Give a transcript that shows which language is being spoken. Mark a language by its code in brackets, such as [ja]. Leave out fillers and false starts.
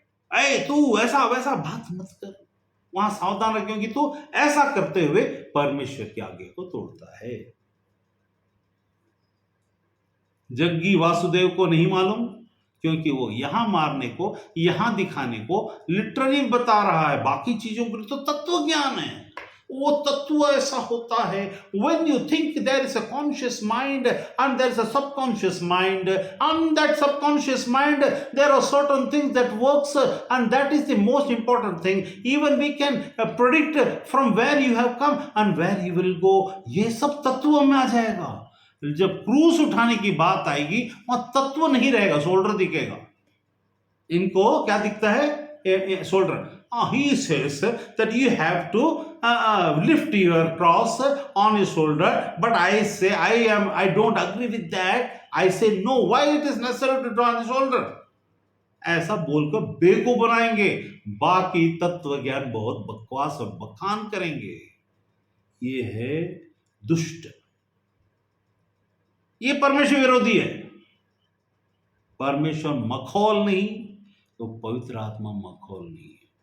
[hi] अरे तू ऐसा वैसा बात मत कर। वहां सावधान रह, क्योंकि तू ऐसा करते हुए परमेश्वर की आज्ञा को तोड़ता है। जग्गी वासुदेव को नहीं मालूम, क्योंकि वो यहां मारने को, यहां दिखाने को लिटरली बता रहा है। बाकी चीजों के लिए तो तत्व ज्ञान है, वो तत्व ऐसा होता है। [en] when you think there is a conscious mind and there is a subconscious mind, and that subconscious mind there are certain things that works, and that is the most important thing. Even we can predict from where you have come and where you will go. [hi] ये सब तत्व में आ जाएगा। जब क्रूस उठाने की बात आएगी, वहां तत्व नहीं रहेगा, शोल्डर दिखेगा। इनको क्या दिखता है? Shoulder. [en] He says that you have to lift your cross on your shoulder, but I say I don't agree with that. I say no, why it is necessary to draw on the shoulder? [hi] ऐसा बोलकर Beko बनाएंगे, बाकी तत्व ज्ञान बहुत बकवास और बखान करेंगे। ये है दुष्ट, ये परमेश्वर विरोधी है। परमेश्वर मखौल नहीं, तो पवित्र आत्मा मखौल नहीं है।